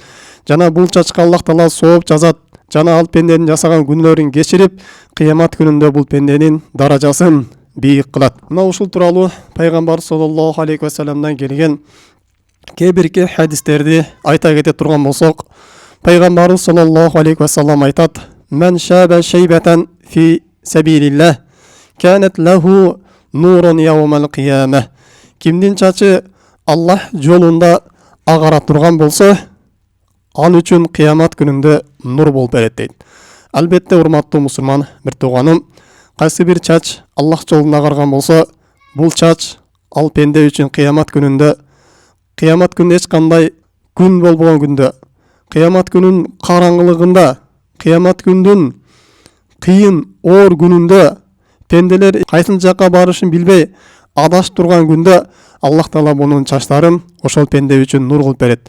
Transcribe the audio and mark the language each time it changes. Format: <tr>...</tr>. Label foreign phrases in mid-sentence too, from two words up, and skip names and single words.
<ky>Жана бул чачка Аллах Таала сооп жазат, жана ал пенденин жасаган күнөөлөрүн кечирип, кыямат күнүндө бул пенденин даражасын бийик кылат. Мына ушул тууралуу пайгамбар</ky> <ar>صلى الله عليه وسلم دان</ar> <ky>келген кээ бирки хадистерди айта кете турган болсок, пайгамбарыбыз</ky> <ar>صلى الله عليه وسلم</ar> <ky>айтат:</ky> <ar>"من شاب شيبة في سبيل الله كانت له نور يوم القيامة."</ar> <ky>Кимдин чачы Аллах жолунда агара турган болсо, ал үчүн кыямат күнүндө нур болуп берет дейт. Албетте, урматтуу мусулман бир тууганым, кайсы бир чач Аллах жолунда агарган болсо, бул чач ал пенде үчүн кыямат күнүндө эч кандай күн болбогон күндө, кыямат күнүн караңгылыгында, кыямат күндүн кыйын оор күнүндө, пенделер кайсыл жакка барышын билбей адашып турган күндө Аллах Таала мунун чачтарын ошол пенде үчүн нур кылып берет.</ky>